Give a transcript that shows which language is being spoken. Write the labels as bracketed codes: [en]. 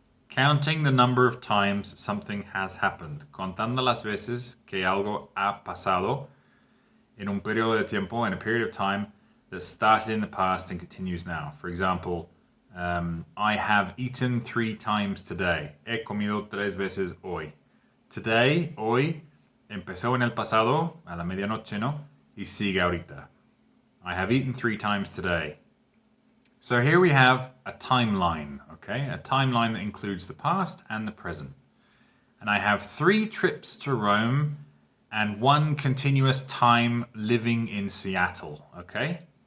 [en] Counting the number of times something has happened. [es] Contando las veces que algo ha pasado en un periodo de tiempo, [en] in a period of time that started in the past and continues now. For example, I have eaten 3 times today. [es] He comido 3 veces hoy. Today, hoy, empezó en el pasado, a la medianoche, ¿no? Y sigue ahorita. [en] I have eaten 3 times today. So here we have a timeline, okay? A timeline that includes the past and the present. And I have 3 trips to Rome and 1 continuous time living in Seattle, okay?